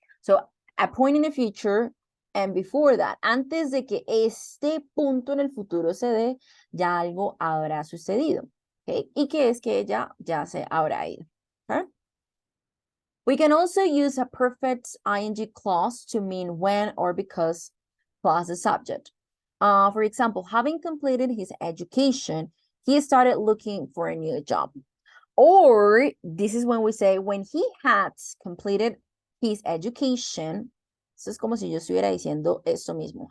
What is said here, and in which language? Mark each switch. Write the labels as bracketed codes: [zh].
[en] So a point in the future and before that, [es] antes de que este punto en el futuro se dé, ya algo habrá sucedido. Okay. ¿Y qué es que ella ya se habrá ido? [en] Okay. We can also use a perfect ing clause to mean when or because plus the subject. For example, having completed his education, he started looking for a new job. Or this is when we say when he had completed his education. [es] Eso es como si yo estuviera diciendo esto mismo.